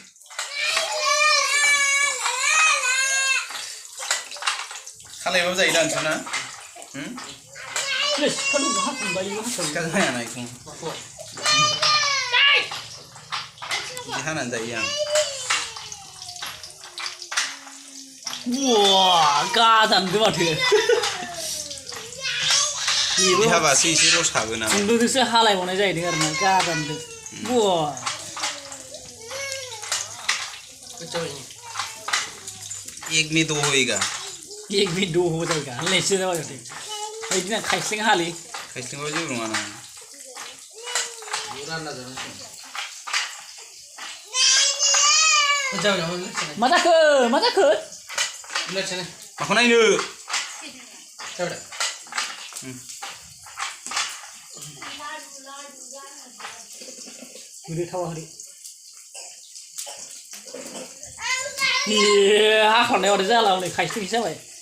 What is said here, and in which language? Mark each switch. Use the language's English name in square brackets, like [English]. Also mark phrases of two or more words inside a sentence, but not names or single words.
[Bodo] खालायबाबो जायो दा नोंसोरना हानानै जायो आं गाजानदो माथो बेबो हाबासो एसे रसाबो ना खुन्दुंजोंसो हालायबावनाय जाहैदों आरो ना गाजानदो [Hindi] एक में दो होएगा एक में दो हो जाएगा [Bodo] लेसे जाबा जाते बायदिना खायस्लें हालि खायस्लेंबा जेबो नङा ना रानना जानांसिगोन मा जाखो मा जाखो माखौ नायनो होदो थावा होदो हाख'नायाव जाला हनै खायसे जाबाय